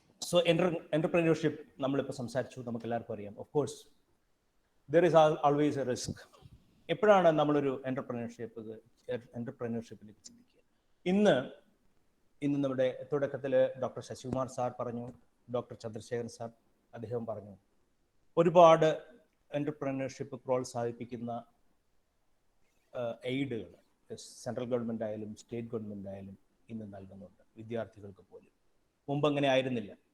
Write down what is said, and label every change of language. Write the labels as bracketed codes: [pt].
[ml] So, entrepreneurship, നമ്മളിപ്പോൾ സംസാരിച്ചു, നമുക്ക് എല്ലാവർക്കും അറിയാം. [en] Of course, there is always a risk. [ml] എപ്പോഴാണ് നമ്മളൊരു entrepreneurshipലേക്ക് ചിന്തിക്കുക? ഇന്ന് നമ്മുടെ തുടക്കത്തിൽ ഡോക്ടർ ശശികുമാർ സാർ പറഞ്ഞു, ഡോക്ടർ ചന്ദ്രശേഖരൻ സാർ അദ്ദേഹം പറഞ്ഞു, ഒരുപാട് എൻ്റർപ്രനർഷിപ്പ് പ്രോത്സാഹിപ്പിക്കുന്ന എയ്ഡുകൾ സെൻട്രൽ ഗവൺമെൻറ് ആയാലും സ്റ്റേറ്റ് ഗവൺമെൻറ് ആയാലും ഇന്ന് നൽകുന്നുണ്ട് വിദ്യാർത്ഥികൾക്ക് പോലും. മുമ്പ് അങ്ങനെ ആയിരുന്നില്ല.